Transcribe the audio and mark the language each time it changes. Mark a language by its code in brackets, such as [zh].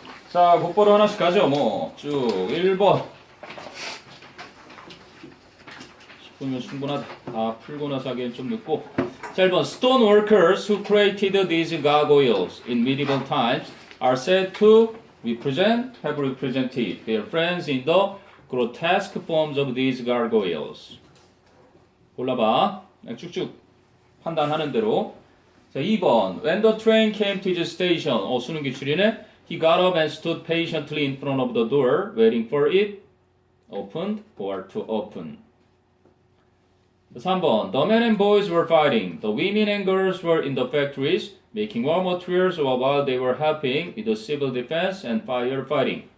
[ko] 자, 곧바로 하나씩 가죠. 뭐 쭉 1번 10분이면 충분하다. 다 풀고 나서 하기엔 좀 늦고. 자, 1번 [en] Stone workers who created these gargoyles in medieval times are said to have represented their friends in the grotesque forms of these gargoyles. [ko] 골라봐. 그냥 쭉쭉 판단하는 대로. 자, 2번 [en] When the train came to the station. [ko] 수능 기출이네. [en] He got up and stood patiently in front of the door, waiting for it opened or to open. 3번 The men and boys were fighting. The women and girls were in the factories, making war materials while they were helping with the civil defense and firefighting.